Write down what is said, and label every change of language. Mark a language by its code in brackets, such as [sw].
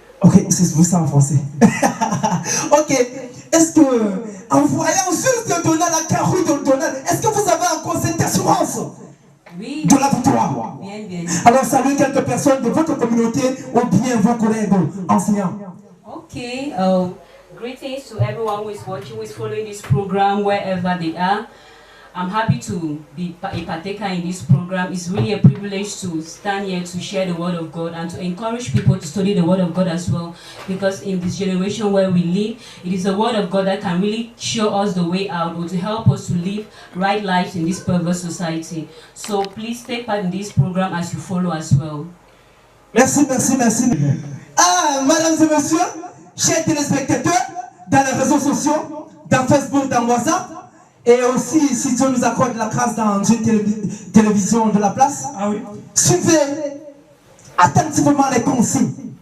[fr] Ok, c'est vous ça en français. Ok, est-ce que, en voyant juste Donald, la carrure de Donald, est-ce que vous avez encore cette assurance Oui. de la victoire? Bien, bien. Alors saluez quelques personnes de votre communauté ou bien vos collègues enseignants. Okay. [en] Greetings to everyone who is watching, who is following this program wherever they are. I'm happy to be a partaker in this program. It's really a privilege to stand here to share the word of God and to encourage people to study the word of God as well. Because in this generation where we live, it is the word of God that can really show us the way out or to help us to live right lives in this perverse society. So please take part in this program as you follow as well. [fr] Merci, merci, merci. Ah, mesdames et messieurs, chers téléspectateurs, dans les réseaux sociaux, dans Facebook, dans WhatsApp, et aussi, si Dieu nous accorde la grâce dans une télévision de la place, Ah oui. suivez attentivement les consignes.